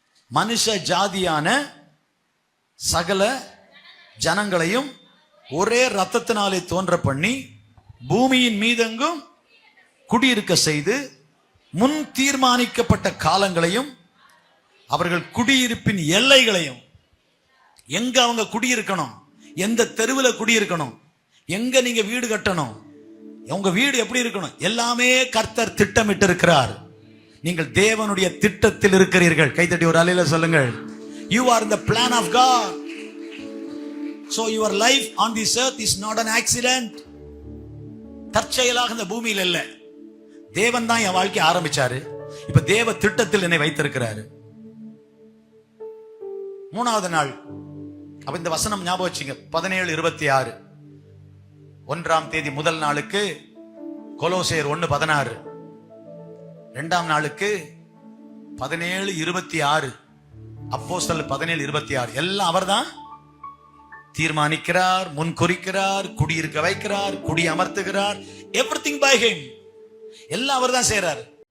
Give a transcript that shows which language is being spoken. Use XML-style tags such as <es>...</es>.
<ta>மனுஷ ஜாதியான சகல ஜனங்களையும் ஒரே ரத்தத்தினாலே தோன்ற பண்ணி பூமியின் மீதெங்கும் குடியிருக்க செய்து முன் தீர்மானிக்கப்பட்ட காலங்களையும் அவர்கள் குடியிருப்பின் எல்லைகளையும், எங்க அவங்க குடியிருக்கணும், எந்த தெருவில் குடியிருக்கணும், எங்க நீங்க வீடு கட்டணும், உங்க வீடு எப்படி இருக்கணும், எல்லாமே கர்த்தர் திட்டமிட்டு இருக்கிறார். நீங்கள் தேவனுடைய திட்டத்தில் இருக்கிறீர்கள். கைத்தட்டி ஒரு அலையில சொல்லுங்கள்,</ta> <en>you are in the plan of God. So your life on this earth is not an accident.</en> <ta>தற்செயலாக இந்த பூமியில் இல்ல, தேவன் தான் என் வாழ்க்கையை ஆரம்பிச்சாரு. இப்ப தேவ திட்டத்தில் என்னை வைத்திருக்கிறாரு. 3வது நாள், அப்ப இந்த வசனம் ஞாபகம் வச்சுங்க. 17:26 1ஆம் தேதி முதல் நாளுக்கு கொலோசையர் 1:16, 2ஆம் நாளுக்கு 17:26 அப்போஸ்தலர் 17:26 எல்லாம் அவர்தான் தீர்மானிக்கிறார், முன்குறிக்கிறார், குடியிருக்க வைக்கிறார், குடி அமர்த்துகிறார்.</ta> <en>everything by him,</en> <ta>எல்லாம் அவர் தான் செய்யறாரு.</ta>